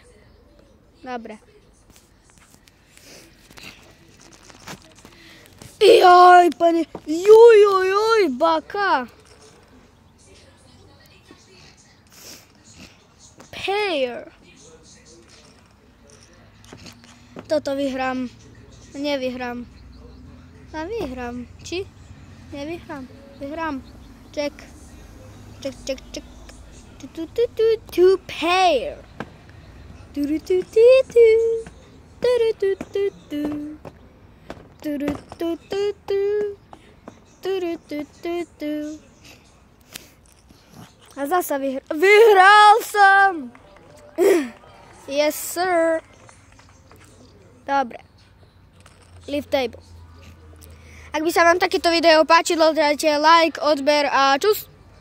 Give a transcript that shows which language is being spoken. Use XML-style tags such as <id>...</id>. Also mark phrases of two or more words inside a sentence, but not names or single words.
<sk>Dobre. Joj, pane, joj, baka. Pair. Toto vyhrám, nevyhrám. A vyhrám. Či? Nevyhrám. Vyhrám. Check.</sk> <en>Two pair.</en> <sk>A zasa vyhral som!</sk> <en>Yes, sir. Dobre. Leave table.</en> <sk>Ak by sa vám takéto video páčilo, dajte like, odber a čus!</sk>